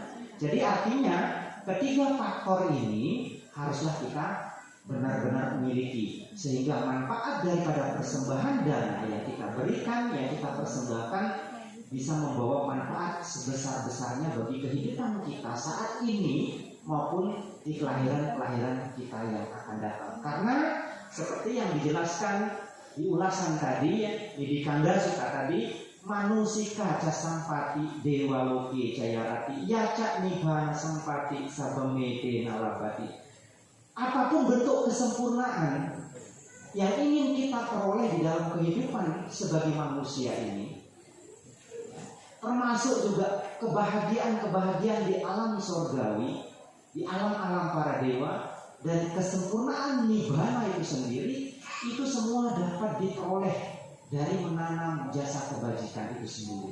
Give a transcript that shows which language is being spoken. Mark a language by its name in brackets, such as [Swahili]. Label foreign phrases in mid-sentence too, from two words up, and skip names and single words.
[Indonesian] Jadi artinya ketiga faktor ini haruslah kita benar-benar miliki, sehingga manfaat daripada persembahan dana yang kita berikan, yang kita persembahkan bisa membawa manfaat sebesar-besarnya bagi kehidupan kita saat ini maupun di kelahiran-kelahiran kita yang akan datang. Karena seperti yang dijelaskan di ulasan tadi, di Kanda Sutta tadi, [Pali] manusika ca sampati dewa loke jayarati yaca nibbana sampati sabamete nalabati. [Indonesian] Apapun bentuk kesempurnaan yang ingin kita peroleh di dalam kehidupan sebagai manusia ini, termasuk juga kebahagiaan-kebahagiaan di alam surgawi, di alam-alam para dewa, dan kesempurnaan nibbana itu sendiri, itu semua dapat diperoleh dari menanam jasa kebajikan itu sendiri.